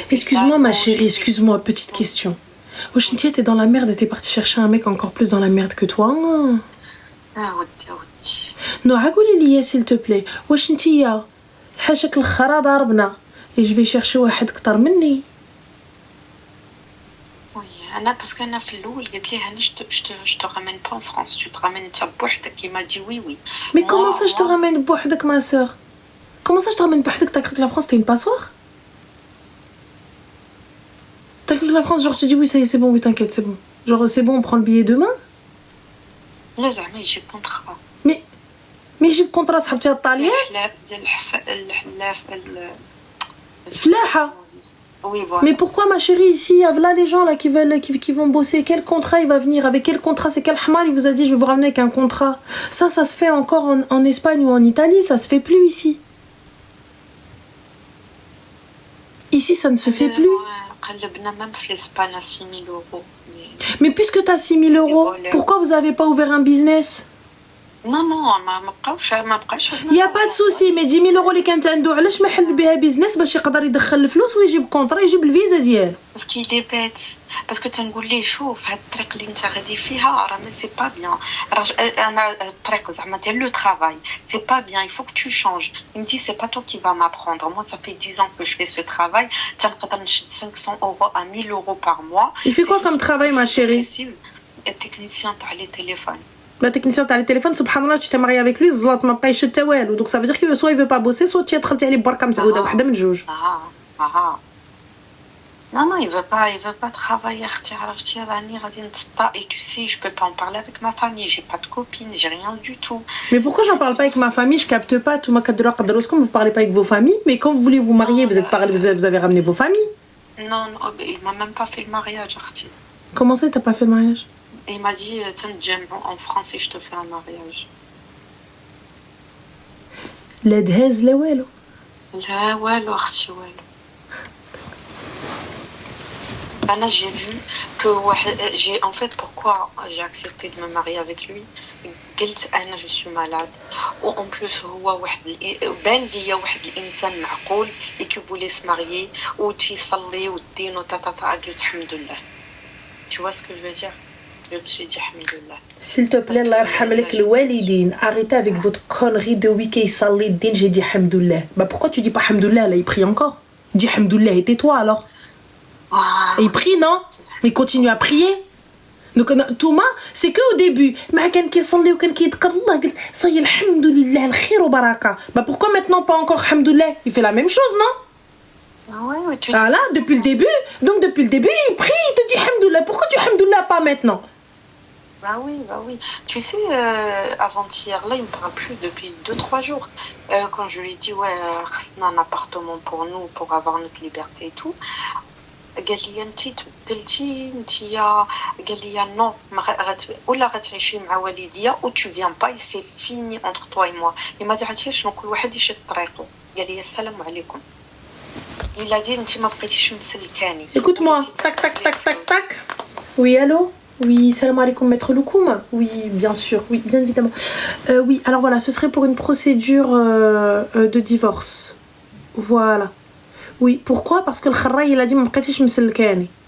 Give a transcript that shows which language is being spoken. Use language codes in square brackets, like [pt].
[fr] Excuse-moi ma chérie, excuse-moi, petite question. Wachintia, t'es dans la merde et t'es partie chercher un mec encore plus dans la merde que toi. Ah, oui. Non, ragouli liya s'il te plaît. Wachintia, [ar] حاشاك الخرا ضربنا [fr] et je vais chercher [ar] واحد كتر مني. [fr] Oui, Anna, parce qu'Anna [ar] في الأول قالت لي هاني [fr] je te ramène pas en France, tu te ramènes [ar] انت بوحدك. [fr] qui m'a dit oui oui. Mais comment ça je te ramène [ar] بوحدك [fr] ma sœur? Comment ça je te ramène بوحدك? T'as cru que la France c'était une passoire? T'as cru que la France genre tu dis oui ça y est c'est bon oui t'inquiète c'est bon. Genre c'est bon on prend le billet demain? [ar] لا زعما يجيب كونترا. مي يجيب كونترا صاحبتي الطاليان؟ الحلاف ديال الحلاف فلاحة. [fr] Oui, voilà. Mais pourquoi ma chérie ici, voilà les gens là qui vont bosser, quel contrat il va venir, avec quel contrat, c'est quel hamar il vous a dit je vais vous ramener avec un contrat. Ça se fait encore en Espagne ou en Italie, ça se fait plus ici. Ici ça ne se fait plus. [ar] قلبنا [fr] même في l'Espagne à 6 000 euros. Mais puisque tu as 6 000 euros, pourquoi vous avez pas ouvert un business? [ar] Non, ما بقاش [fr] Il n'y a pas de souci, mais 10 000 euros [ar] اللي كانت عنده علاش ما حل بها بيزنس باش يقدر يدخل الفلوس ويجيب كونترا يجيب الفيزا ديالو. [fr] Parce qu'il est bête. Parce que [ar] تنقول ليه شوف هاد الطريق اللي انت غادي فيها راه سي با بيان. انا الطريق زعما ديال لو [fr] travail, c'est pas bien, il faut que tu changes. Il me dit c'est pas toi qui va m'apprendre. Moi ça fait 10 ans que je fais ce travail. [ar] تنقدر نشد [fr] 500 euros à 1000 euros par mois. Il fait quoi comme travail ma chérie? Technicien تاع لي تيليفون. Le technicien تاع le téléphone, subhanallah, tu t'es marié avec lui, [ar] الزلط ما بقاش حتى والو. [fr] Donc ça veut dire que soit il veut pas bosser, soit tu [ar] دخلتي عليه بركه مسعوده وحده من جوج. [fr] Non, il veut pas travailler. [ar] اختي عرفتي راني غادي نتسطا [fr] et tu sais je peux pas en parler avec ma famille, j'ai pas de copine, j'ai rien du tout. Mais pourquoi j'en parle pas avec ma famille? Je capte pas. Tout ma kadra qadroskom, vous parlez pas avec vos familles, mais quand vous voulez vous marier, vous avez ramené vos familles. Non, il m'a même pas fait le mariage [ar] اختي. [fr] Comment ça t'as pas fait le mariage? Et il m'a dit tiens en France et je te fais un mariage. [ar] لا دهز لا والو. لا والو اختي والو. [fr] Anna, j'ai vu que en fait pourquoi j'ai accepté de me marier avec lui. [ar] قلت انا [fr] je suis malade [ar] وen plus هو واحد بان ليا واحد الانسان معقول اللي كيبغي se marier وتيصلي والدين وتاتا قلت الحمد لله. [fr] Tu vois ce que je veux dire? J'ai dit alhamdoulilah. S'il te plaît, Allah yarham lek le walidin, arrêtez avec votre connerie de week-end [ar] يصلي الدين, [fr] j'ai dit alhamdoulilah. Bah pourquoi tu dis pas alhamdoulilah là, il prie encore? Dis alhamdoulilah et tais-toi alors. Et il prie non? Il continue à prier. Donc Touma, c'est que au début, [ar] ما كان كيصلي وكان كيذكر الله قلت صاي الحمد لله الخير وبركة. [fr] Bah pourquoi maintenant pas encore alhamdoulilah? Il fait la même chose non? Oui, tu Ah là, depuis le début. Donc depuis le début, il prie, il te dit alhamdoulilah. Pourquoi tu alhamdoulilah pas maintenant? Bah oui. Tu sais, avant-hier, là, il me parle plus depuis 2-3 jours. Quand je lui ai dit, ouais, on a un appartement pour nous, pour avoir notre liberté et tout. [ar] قال لي انتي تبدلتي نتيا قال لي [fr] non [ar] ولا غتعيشي مع والديا [fr] ou tu viens pas, c'est fini entre toi et moi. il m'a dit [ar] عرفتي شنو كل واحد يشد طريقه. قال لي السلام عليكم. [fr] il a dit [ar] انتي ما بقيتيش مسلكاني. [fr] Écoute-moi, tac tac tac tac tac. Oui, allô? Oui, salam alaikum, maître Loukoum. Oui, bien sûr, oui, bien évidemment. Oui, alors voilà, ce serait pour une procédure de divorce. Voilà. Oui, pourquoi? Parce que le kharray il a dit [ar] ما بقيتيش مسلكاني.